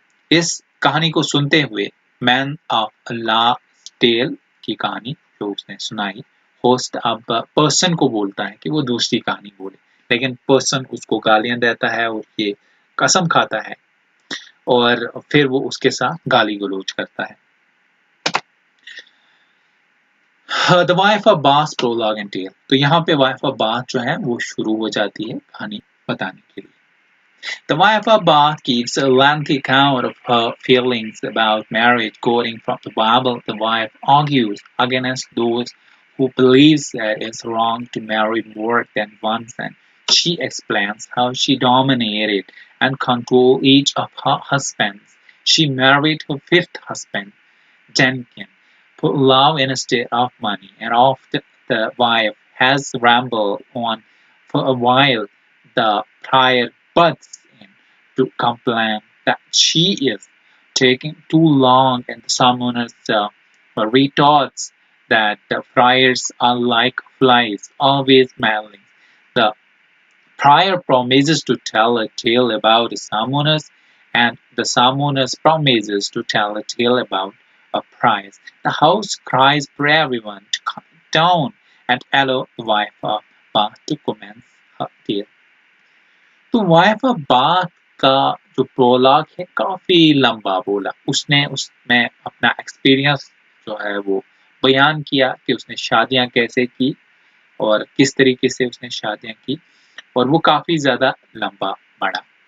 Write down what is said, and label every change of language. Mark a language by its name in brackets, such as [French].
[Hindi] इस कहानी को सुनते हुए मैन ऑफ लास्ट टेल की कहानी जो उसने सुनाई, होस्ट अब पर्सन को बोलता है कि वो दूसरी कहानी बोले, लेकिन पर्सन उसको गालियां देता है और ये कसम खाता है और फिर वो उसके साथ गाली गलौज करता है। The wife of bath prologue and tell. तो यहाँ पे वाइफ ऑफ बाथ जो है वो शुरू हो जाती है कहानी बताने के लिए। [English] The wife of Bath gives a lengthy account of her feelings about marriage. Quoting from the Bible, the wife argues against those who believe that it's wrong to marry more than once, and she explains how she dominated and controlled each of her husbands. She married her fifth husband, Jenkins, for love instead of money, and after the wife has rambled on for a while, the prior butts in to complain that she is taking too long, and the summoners retorts that the friars are like flies, always meddling. The prior promises to tell a tale about the summoners, and the summoners promises to tell a tale about a prize. The host cries for everyone to come down and allow the wife of Bath to commence her tale. [Hindi] तो wife of bath का जो prologue है काफी लंबा बोला उसने, उसमें अपना एक्सपीरियंस जो है वो बयान किया कि उसने शादियां कैसे की और किस तरीके से उसने शादियां की, और वो काफी ज्यादा लंबा बढ़ा।